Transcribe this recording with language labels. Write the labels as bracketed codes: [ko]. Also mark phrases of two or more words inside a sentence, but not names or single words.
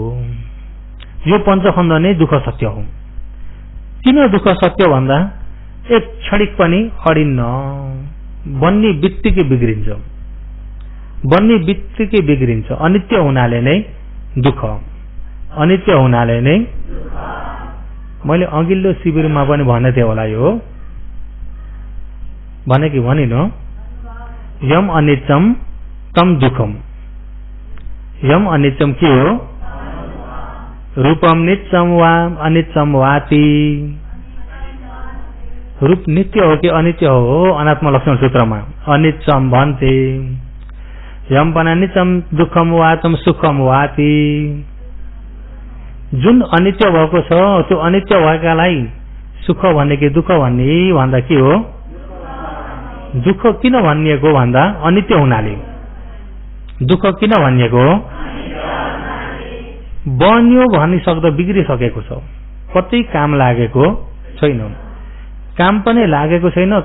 [ne] यो पञ्चस्कन्ध नै दुःख सत्य हो। किन दुःख सत्य भन्दा एक क्षणिक पनि अडिन्न, बन्ने बित्तिकै बिग्रिन्छ, बन्ने बित्तिकै बिग्रिन्छ। अनित्य हुनाले नै दुःख, अनित्य हुनाले नै। मैले अघिल्लो शिविरमा पनि भनेको थिएँ होला, यो भने कि भनिन? [pi] यम अनित्यम तम दुःखम। यम अनित्यम [ne] के हो? [pi] रूपम नित्यम वा अनित्यम वाति। [ne] रूप नित्य हो कि अनित्य हो? अनात्म लक्षण सूत्रमा अनित्यम भन्थे। [pi] यम पनि अनित्यम दुःखम वातम सुखम वाति। [ne] जुन अनित्य भएको छ त्यो अनित्य भएकालाई सुख भन्ने कि दुःख भन्ने भन्दा के हो? दुःख किन भनिएको भन्दा अनित्य हुनाले। दुःख किन भनिएको? बन्यो भनिसक्दा बिग्रिसकेको छ, कतै काम लागेको छैन, काम पनि लागेको छैन।